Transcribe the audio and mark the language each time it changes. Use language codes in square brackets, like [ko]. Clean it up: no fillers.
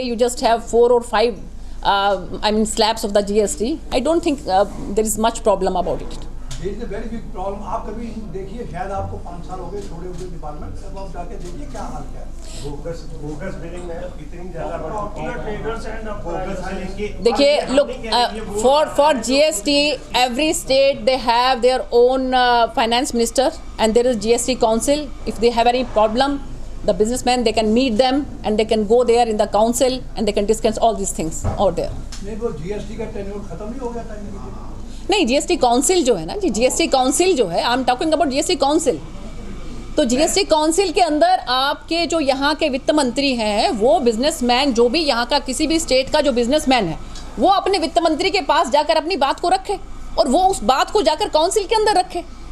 [en] You just have 4 or 5, slabs of the GST. I don't think there is much problem about it. There is a very big problem. [hi] आप कभी देखिए, शायद आपको 5 साल हो गए छोड़े हुए डिपार्टमेंट, अब आप जाके देखिए क्या हाल क्या है। बोगस बिलिंग में इतनी ज़्यादा बढ़ चुकी है, ट्रेडर्स एंड बोगस बिलिंग की। [en] देखिए, look, for GST, every state they have their own finance minister, and there is GST council. If they have any problem, the businessmen, they can meet them and they can go there in the council and they can discuss all these things out there. [hi] नहीं, वो GST का tenure खत्म नहीं हो गया था? नहीं, GST council जो है ना जी, GST काउंसिल जो है, [en] I am talking about GST council. [hi] तो GST काउंसिल के अंदर आपके जो यहाँ के वित्त मंत्री हैं, वो बिजनेसमैन, जो भी यहाँ का किसी भी स्टेट का जो बिजनेसमैन है, वो अपने वित्त मंत्री के पास जाकर अपनी बात को रखे और वो उस बात को जाकर काउंसिल के अंदर रखे।